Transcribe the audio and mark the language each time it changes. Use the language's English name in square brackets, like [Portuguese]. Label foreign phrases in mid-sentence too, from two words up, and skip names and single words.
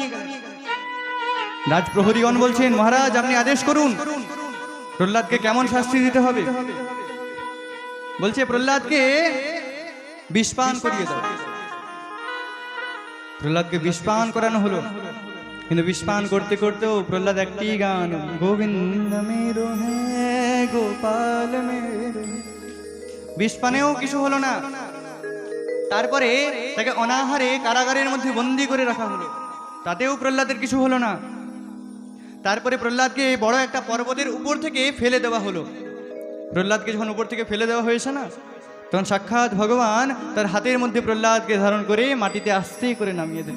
[Bangla] রাজপ্রহরীগণ বলছেন, মহারাজ আপনি আদেশ করুন প্রহ্লাদকে কেমন শাস্তি দিতে হবে। বলছে প্রহ্লাদকে বিষপান করিয়ে দাও। প্রহ্লাদকে বিষপান করানো হলো, কিন্তু বিষপান করতে করতেও প্রহ্লাদ একটি গান, [Hindi] গোবিন্দ मेरो है गोपाल मेरो। [Bangla] বিষ পানেও কিছু হলো না। তারপরে তাকে অনাহারে কারাগারের মধ্যে বন্দি করে রাখা হলো, তাতেও প্রহ্লাদের কিছু হলো না। তারপরে প্রহ্লাদকে বড় একটা পর্বতের উপর থেকে ফেলে দেওয়া হলো। প্রহ্লাদকে যখন উপর থেকে ফেলে দেওয়া হয়েছে না, তখন সাক্ষাৎ ভগবান তার হাতের মধ্যে প্রহ্লাদকে ধারণ করে মাটিতে আস্তে করে নামিয়ে দিলেন।